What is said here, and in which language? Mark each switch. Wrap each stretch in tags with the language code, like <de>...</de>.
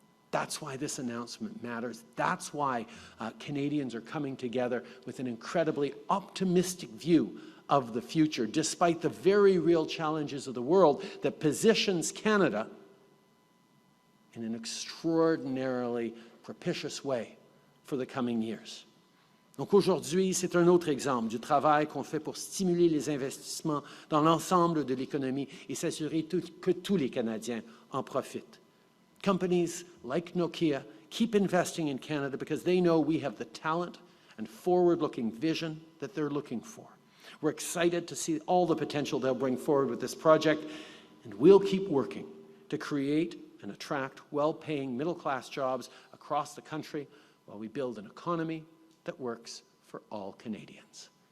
<en>That's why this announcement matters. That's why Canadians are coming together with an incredibly optimistic view of the future, despite the very real challenges of the world that positions Canada in an extraordinarily propitious way for the coming years.</en> <fr>Donc aujourd'hui, c'est un autre exemple du travail qu'on fait pour stimuler les investissements dans l'ensemble de l'économie et s'assurer que tous les Canadiens en profitent.</fr> <en>Companies like Nokia keep investing in Canada because they know we have the talent and forward-looking vision that they're looking for. We're excited to see all the potential they'll bring forward with this project, and we'll keep working to create and attract well-paying middle-class jobs across the country while we build an economy that works for all Canadians.</en>